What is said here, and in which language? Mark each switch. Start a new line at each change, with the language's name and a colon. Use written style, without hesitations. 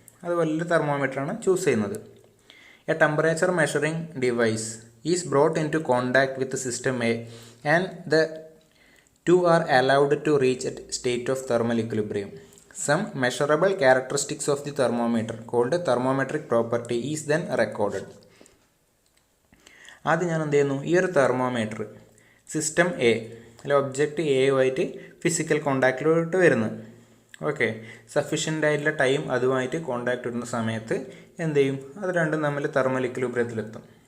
Malayalam: അതുപോലൊരു തെർമോമീറ്ററാണ് ചൂസ് ചെയ്യുന്നത്.
English: A temperature measuring device is brought into contact with system A and the two are allowed to reach a state of thermal equilibrium. Some measurable characteristics of the thermometer called thermometric property is then recorded.
Malayalam: ആദ്യം ഞാൻ എന്ത് ചെയ്യുന്നു, ഈ ഒരു thermometer system A അല്ലെ object എയുമായിട്ട് physical കോണ്ടാക്റ്റിലോട്ട് വരുന്നു. Okay, sufficient ആയിട്ടുള്ള time അതുമായിട്ട് കോണ്ടാക്ട് വരുന്ന സമയത്ത് എന്ത് ചെയ്യും, അത് രണ്ടും തമ്മിൽ തെർമൽ ഇക്വിലിബ്രിയത്തിലെത്തും.